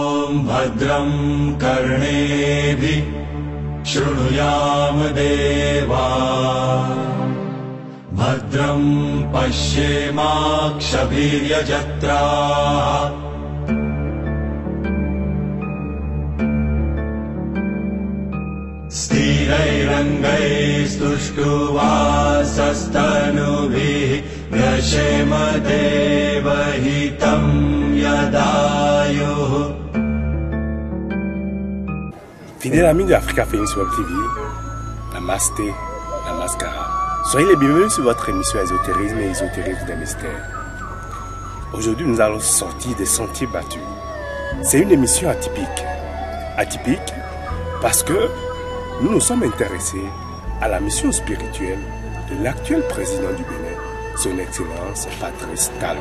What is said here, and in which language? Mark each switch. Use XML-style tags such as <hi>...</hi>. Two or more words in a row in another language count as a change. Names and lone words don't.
<sa>भद्रं कर्णेभिः शृणुयाम देवा भद्रं पश्येमाक्षभिर्यजत्राः स्थिरैरङ्गैस्तुष्टुवासस्तनुभिः व्यशेम देवहितं यदायुः.</sa> <fr>Fidèles amis de Africa Phoenix Web TV,</fr> <sa>नमस्ते, नमस्कार.</sa> <fr>Soyez les bienvenus sur votre émission Ésotérisme et Ésotérisme des mystères. Aujourd'hui, nous allons sortir des sentiers battus. C'est une émission atypique. Atypique parce que nous nous sommes intéressés à la mission spirituelle de l'actuel président du Bénin, son Excellence Patrice Talon.</fr>